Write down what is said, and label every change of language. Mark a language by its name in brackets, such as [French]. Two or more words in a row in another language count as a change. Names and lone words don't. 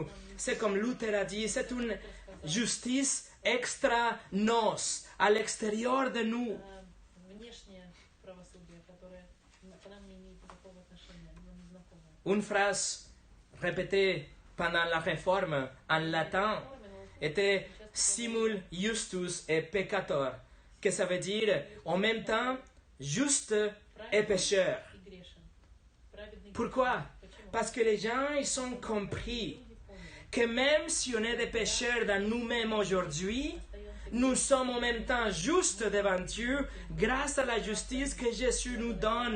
[French] C'est comme Luther a dit, c'est une justice [Latin] extra nos, [French] à l'extérieur de nous. Une phrase répétée pendant la Réforme en latin était [Latin] simul justus et peccator, [French] que ça veut dire en même temps juste et pécheur. Pourquoi? Parce que les gens ils ont compris que même si on est des pécheurs dans nous-mêmes aujourd'hui, nous sommes en même temps justes devant Dieu grâce à la justice que Jésus nous donne.